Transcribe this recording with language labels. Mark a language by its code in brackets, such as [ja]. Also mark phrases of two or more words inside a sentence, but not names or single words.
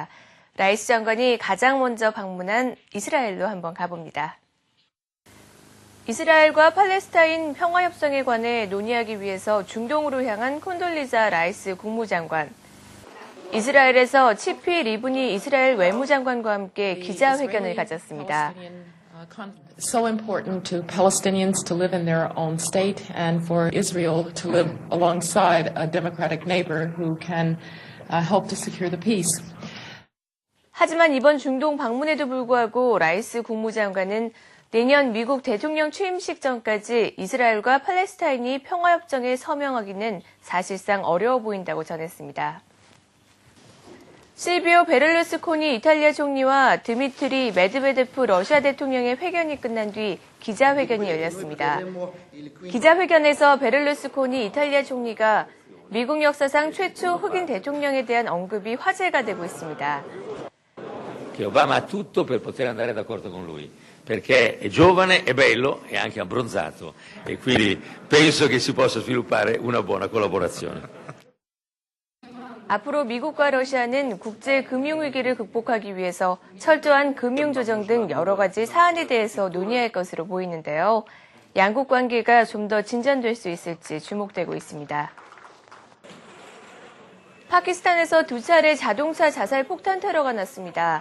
[ko] 라이스 장관이 가장 먼저 방문한 이스라엘로 한번 가봅니다. 이스라엘과 팔레스타인 평화협상에 관해 논의하기 위해서 중동으로 향한 콘돌리자 라이스 국무장관. 이스라엘에서 치피 리브니 이스라엘 외무장관과 함께 기자회견을 가졌습니다. [en] So important to Palestinians to live in their own state and for Israel to live alongside a democratic neighbor who can help to secure the peace. [ko] 하지만 이번 중동 방문에도 불구하고 라이스 국무장관은 내년 미국 대통령 취임식 전까지 이스라엘과 팔레스타인이 평화협정에 서명하기는 사실상 어려워 보인다고 전했습니다. 실비오 베를루스코니 이탈리아 총리와 드미트리 메드베데프 러시아 대통령의 회견이 끝난 뒤 기자회견이 열렸습니다. 기자회견에서 베를루스코니 이탈리아 총리가 미국 역사상 최초 흑인 대통령에 대한 언급이 화제가 되고 있습니다. [it] Obama ha tutto per poter andare d'accordo con lui, perché è giovane, è bello e anche abbronzato e quindi penso che si possa sviluppare una buona collaborazione. [ko] 앞으로 미국과 러시아는 국제 금융 위기를 극복하기 위해서 철저한 금융 조정 등 여러 가지 사안에 대해서 논의할 것으로 보이는데요. 양국 관계가 좀 더 진전될 수 있을지 주목되고 있습니다. 파키스탄에서 2차례 자동차 자살 폭탄 테러가 났습니다.